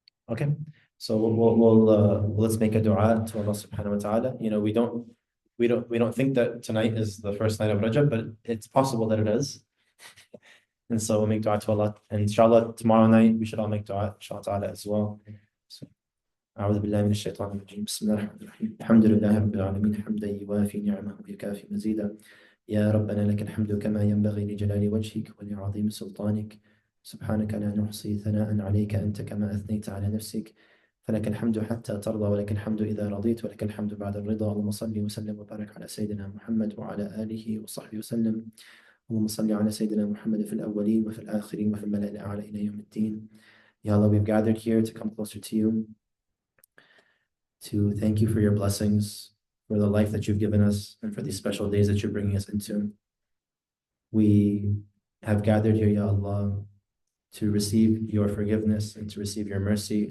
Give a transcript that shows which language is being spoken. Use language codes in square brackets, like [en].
[en] Okay. So let's make a dua to Allah subhanahu wa ta'ala. We don't think that tonight is the first night of Rajab, but it's possible that it is. And so we'll make dua to Allah. And inshallah, tomorrow night, we should all make dua, inshallah ta'ala, as well. [ar] So, أعوذ بالله من الشيطان الرجيم بسم الله الرحمن الرحيم الحمد لله رب العالمين حمدا يوافي نعمه ويكافي مزيدا يا ربنا لك الحمد كما ينبغي لجلال وجهك ولعظيم سلطانك سبحانك لا نحصي ثناء عليك أنت كما أثنيت على نفسك فلك الحمد حتى ترضى ولك الحمد إذا رضيت ولك الحمد بعد الرضا اللهم صل وسلم وبارك على سيدنا محمد وعلى آله وصحبه وسلم اللهم صل على سيدنا محمد في الأولين وفي الآخرين وفي الملأ الأعلى إلى يوم الدين. [en] Ya Allah, we've gathered here to come closer to you, to thank you for your blessings, for the life that you've given us, and for these special days that you're bringing us into. We have gathered here, Ya Allah, to receive your forgiveness and to receive your mercy.